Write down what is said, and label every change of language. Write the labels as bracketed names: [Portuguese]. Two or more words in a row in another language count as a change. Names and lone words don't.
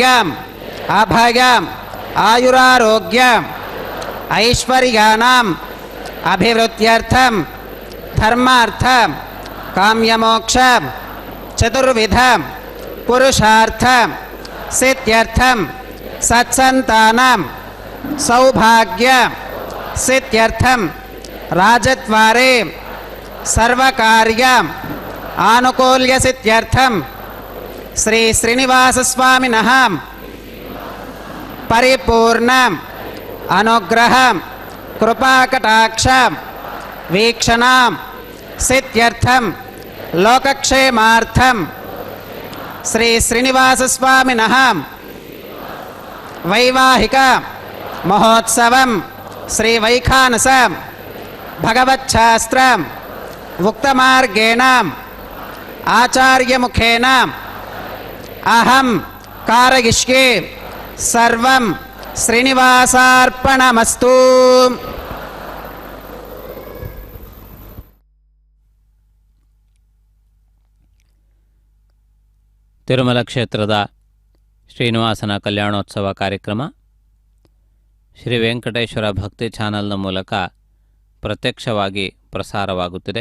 [Sanskrit] అభయ ఆయురారోగ్య ఐశ్వర్యానాం అభివృద్ధ్యర్థం ధర్మార్థ కామ్యమోక్ష చతుర్విధ పురుషార్థ సిద్ధ్యర్థం సత్సంతానం सौभाग्य सिद्ध्यर्थम राजद्वारे सर्वकार्य आनुकूल्य सिद्ध्यर्थम श्री श्रीनिवासस्वामिनः परिपूर्ण अनुग्रह कृपाकटाक्ष वीक्षण सिद्ध्यर्थम लोकक्षेमार्थम श्री श्रीनिवासस्वामिनः వైవాహిక మహోత్సవం శ్రీ వైఖానస భగవచ్ఛాస్త్ర ఉక్తమార్గేణ ఆచార్యముఖేన అహం కారయిష్యే సర్వం శ్రీనివాసార్పణమస్తు. [Kannada] ತಿರುಮಲ ಕ್ಷೇತ್ರದ ಶ್ರೀನಿವಾಸನ ಕಲ್ಯಾಣೋತ್ಸವ ಕಾರ್ಯಕ್ರಮ ಶ್ರೀ ವೆಂಕಟೇಶ್ವರ ಭಕ್ತಿ ಚಾನಲ್ನ ಮೂಲಕ ಪ್ರತ್ಯಕ್ಷವಾಗಿ ಪ್ರಸಾರವಾಗುತ್ತಿದೆ.